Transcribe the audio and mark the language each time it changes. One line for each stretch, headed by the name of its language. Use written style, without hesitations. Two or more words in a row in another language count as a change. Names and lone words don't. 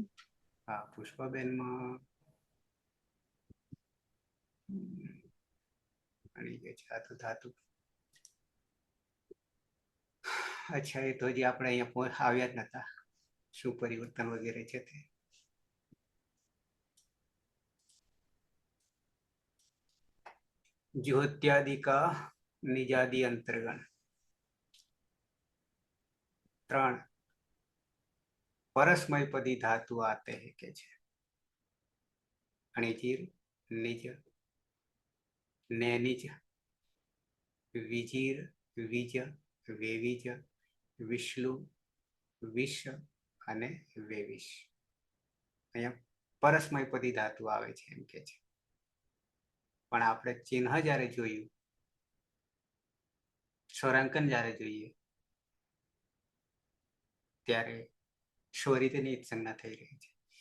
Gujarati: હા, પુષ્પાબેનમાં મળી ગઈ છે ધાતુ. અચ્છા, એ તો હજી આપણે અહીંયા આવ્યા જ નતા, શું પરિવર્તન વગેરે છે તે.
Hindi: ज्योत्यादि का निजादि अंतर्गण 3 परस्मयपदी धातु आते हैं
Gujarati: કે છે?
Sanskrit: अणिजीर, निज, नैनिज, विजीर, विज, वेविज, विश्लु, विष અને વેવિશ.
Gujarati: અહીંયા પરસ્મયપદી ધાતુ આવે છે એમ કે છે. પણ આપણે ચિહ્ન જ્યારે જોયું, સ્વરાંકન જ્યારે જોઈએ ત્યારે સ્વરિતની જ સંજ્ઞા થઈ રહી છે.